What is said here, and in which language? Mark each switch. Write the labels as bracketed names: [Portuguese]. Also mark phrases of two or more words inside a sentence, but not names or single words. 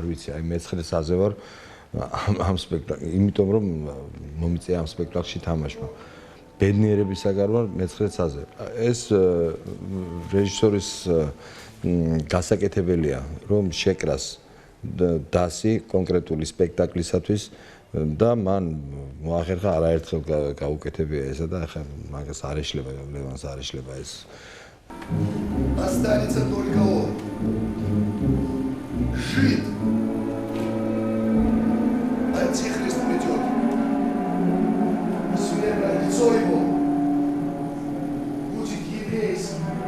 [Georgian] ვიცი აი მე-9 საზე ვარ ამ სპექტაკლში იმიტომ რომ მომიწია ამ სპექტაკლში თამაშმა ბედნიერებისაგან ვარ მე-9 საზე ეს რეჟისორის გასაკეთებელია რომ შეკრას დასი კონკრეტული სპექტაკლისათვის და მან მოახერხა არაერთხელ გაუკეთებია ესა და ახლა მაგას არ ეშლება ლევანს არ ეშლება ეს [Russian] Останется только он. Жид. Антихрист придет. Смертное лицо его будет еврейским.